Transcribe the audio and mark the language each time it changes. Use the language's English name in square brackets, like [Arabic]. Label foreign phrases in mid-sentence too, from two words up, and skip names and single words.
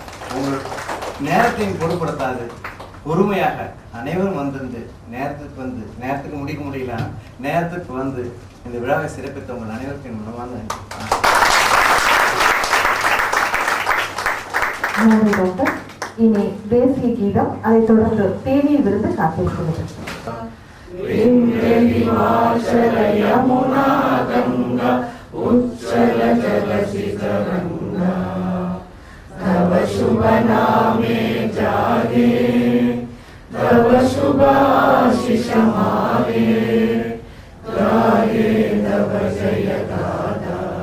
[Tamil] உங்கள் நேரத்தையும் பொருட்படுத்தாது பொறுமையாக அனைவரும் வந்திருந்து நேரத்துக்கு முடிக்க முடியல, நேரத்துக்கு வந்து இந்த விழாவை சிறப்பித்த உங்கள் அனைவருக்கும் என் மனமார்ந்த நன்றி டாக்டர். இனி தேசிய கீதம், அதைத் தொடர்ந்து தேநீர் விருது காத்திருக்கிறது. [Bangla] তব শুভ নামে জাগে, তব শুভ আশীষ মাগে, গায়ে তব জয় গাথা।